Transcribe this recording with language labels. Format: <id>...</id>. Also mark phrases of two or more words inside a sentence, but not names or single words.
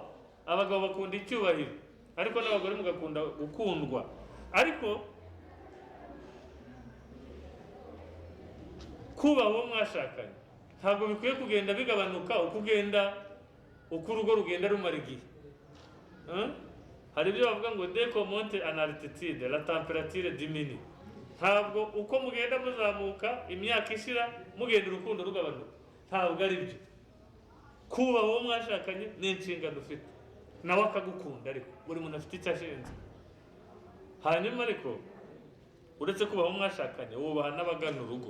<rw>Abagabo bakunda icyubahiro, ariko n'abagore mugakunda gukundwa. Ariko kubaha uwo mwashakanye ntabwo bikwiye kugenda bigabanuka uko urugo rugenda rumara igihe. hari ibyo bavuga ngo</rw> <fr>dès qu'on monte en altitude la température diminue.</fr> <rw>Ntabwo uko mugenda muzamuka imyaka ishira mugenda urukundo rugabanuka, ntabwo ari byo. Kubaha uwo mwashakanye ni inshingano ufite, nawe akagukunda, ariko buri muntu afite icyo ashinzwe. Hanyuma ariko uretse kubaha uwo mwashakanye, wubaha n'abagana urugo.</rw>